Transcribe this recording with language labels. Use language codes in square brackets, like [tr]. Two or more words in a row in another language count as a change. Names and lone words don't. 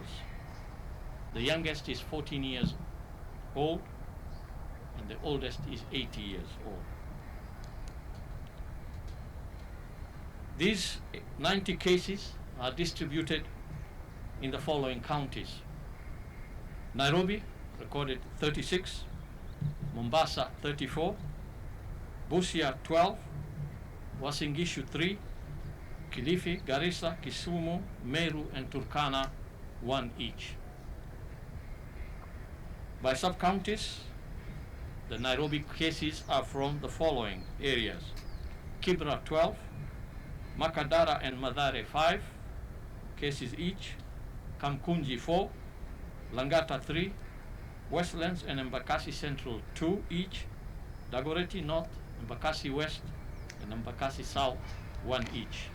[en] The youngest is 14 years old and the oldest is 80 years old. These 90 cases are distributed in the following counties. Nairobi recorded 36, Mombasa 34, Busia 12, Uasin Gishu 3, Kilifi, Garissa, Kisumu, Meru and Turkana 1 each. By sub-counties, the Nairobi cases are from the following areas: Kibra 12, Makadara and Mathare 5 cases each, Kamkunji 4, Langata 3, Westlands and Embakasi Central 2 each, Dagoretti North, Embakasi West and Embakasi South 1 each.